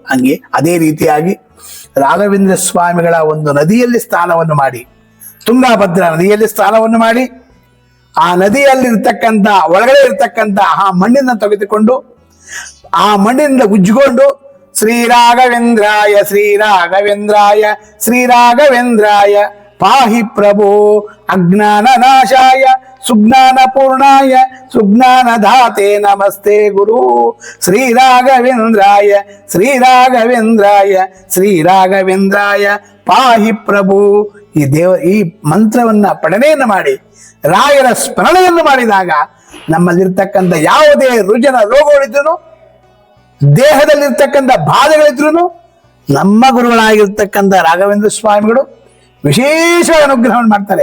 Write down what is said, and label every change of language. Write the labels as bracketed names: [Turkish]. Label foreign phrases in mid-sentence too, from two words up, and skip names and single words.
[Kannada] ಹಂಗೆ ಅದೇ ರೀತಿಯಾಗಿ ರಾಘವೇಂದ್ರ ಸ್ವಾಮಿಗಳ ಒಂದು ನದಿಯಲ್ಲಿ ಸ್ನಾನವನ್ನು ಮಾಡಿ, ತುಂಗಭದ್ರಾ ನದಿಯಲ್ಲಿ ಸ್ನಾನವನ್ನು ಮಾಡಿ, ಆ ನದಿಯಲ್ಲಿರ್ತಕ್ಕಂಥ ಒಳಗಡೆ ಇರ್ತಕ್ಕಂಥ ಆ ಮಣ್ಣನ್ನು ತೆಗೆದುಕೊಂಡು ಆ ಮಣ್ಣಿನಿಂದ ಉಜ್ಜಿಕೊಂಡು [Sanskrit] ಶ್ರೀರಾಘವೇಂದ್ರಾಯ ಶ್ರೀರಾಘವೇಂದ್ರಾಯ ಶ್ರೀರಾಘವೇಂದ್ರಾಯ ಪಾಹಿ ಪ್ರಭೋ ಅಜ್ಞಾನ ನಾಶಾಯ ಸುಜ್ಞಾನ ಪೂರ್ಣಾಯ ಸುಜ್ಞಾನ ಧಾತೆ ನಮಸ್ತೆ ಗುರು ಶ್ರೀರಾಘವೇಂದ್ರಾಯ ಶ್ರೀರಾಘವೇಂದ್ರಾಯ ಶ್ರೀರಾಘವೇಂದ್ರಾಯ ಪಾಹಿ ಪ್ರಭು. [Kannada] ಈ ಮಂತ್ರವನ್ನ ಪಠಣೆಯನ್ನು ಮಾಡಿ ರಾಯರ ಸ್ಮರಣೆಯನ್ನು ಮಾಡಿದಾಗ ನಮ್ಮಲ್ಲಿರ್ತಕ್ಕಂಥ ಯಾವುದೇ ರುಜನ ರೋಗಗಳಿದ್ರು, ದೇಹದಲ್ಲಿರ್ತಕ್ಕಂಥ ಬಾಧೆಗಳಿದ್ರು ನಮ್ಮ ಗುರುಗಳಾಗಿರ್ತಕ್ಕಂಥ ರಾಘವೇಂದ್ರ ಸ್ವಾಮಿಗಳು ವಿಶೇಷ ಅನುಗ್ರಹವನ್ನು ಮಾಡ್ತಾರೆ.